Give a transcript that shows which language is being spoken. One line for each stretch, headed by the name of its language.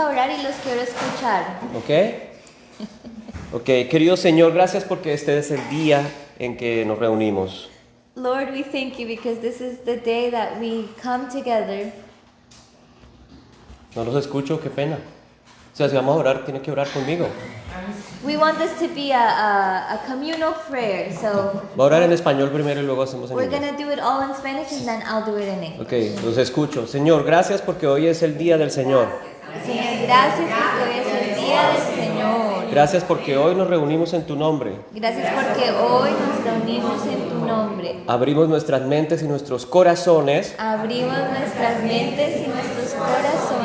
Spanish: a orar y los quiero escuchar. ¿Ok? Ok, querido Señor, gracias porque este es el día en que nos reunimos.
English: Lord, we thank you because this is the day that we come together.
Spanish: No los escucho, qué pena. O sea, si vamos a orar, tiene que orar conmigo.
English: We want this to be a communal prayer, so
Spanish: Voy a orar en español primero y luego hacemos en
English: we're
Spanish: inglés.
English: gonna do it all in Spanish and then I'll do it in English.
Spanish: Ok, los escucho. Señor, gracias porque hoy es el día del Señor. Señor, gracias porque hoy es el día del Señor. Gracias porque hoy nos reunimos en tu nombre. Gracias porque hoy nos reunimos en tu nombre. Abrimos nuestras mentes y nuestros corazones Abrimos nuestras mentes y nuestros corazones